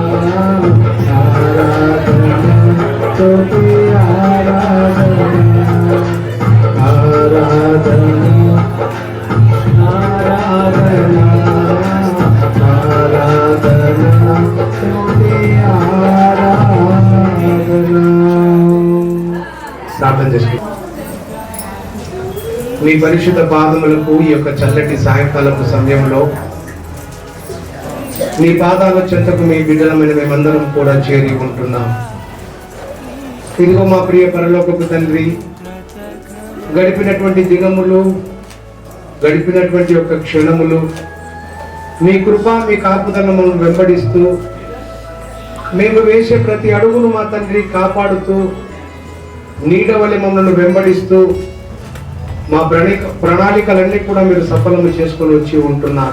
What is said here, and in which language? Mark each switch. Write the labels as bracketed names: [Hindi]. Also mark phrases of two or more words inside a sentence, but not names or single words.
[Kannada] ಆರಾಧನಾ ಸ್ತುತಿಯ ಆರಾಧನಾ ಆರಾಧನಾ ಆರಾಧನಾ ಆರಾಧನಾ ಸ್ತುತಿಯ ಆರಾಧನಾ. [Telugu] ప్రార్థన చేసి మీ పరిశుద్ధ పాదములకు ఈ యొక్క చల్లటి సాయంకాలపు సమయంలో మీ పాదాల చెంతకు మీ బిడ్డలమైన మేమందరం కూడా చేరి ఉంటున్నాం. ఇదిగో మా ప్రియ పరలోకపు తండ్రి, గడిపినటువంటి దినములు, గడిపినటువంటి యొక్క క్షణములు మీ కృప మీ కాపుదలను వెంబడిస్తూ మేము వేసే ప్రతి అడుగును మా తండ్రి కాపాడుతూ నీడవలి మమ్మల్ని వెంబడిస్తూ మా ప్రణాళికలన్నీ కూడా మీరు సఫలము చేసుకొని వచ్చి ఉంటున్నారు.